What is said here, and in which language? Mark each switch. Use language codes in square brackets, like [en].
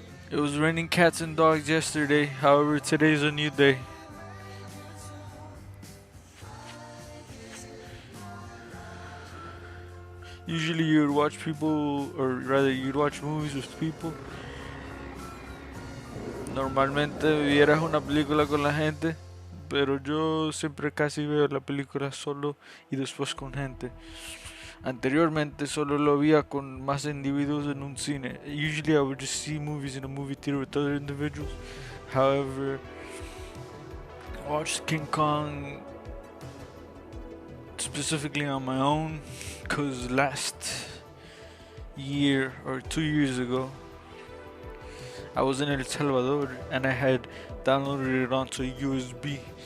[en] It was raining cats and dogs yesterday, however, today's a new day. Usually, you'd watch people, or rather, you'd watch movies with people. [es] Normalmente vieras una película con la gente, pero yo siempre casi veo la película solo y después con gente. Anteriormente solo lo veía con más individuos en un cine. [en] Usually I would just see movies in a movie theater with other individuals. However, I watched King Kong specifically on my own, because last year or 2 years ago, I was in El Salvador and I had downloaded it onto a USB.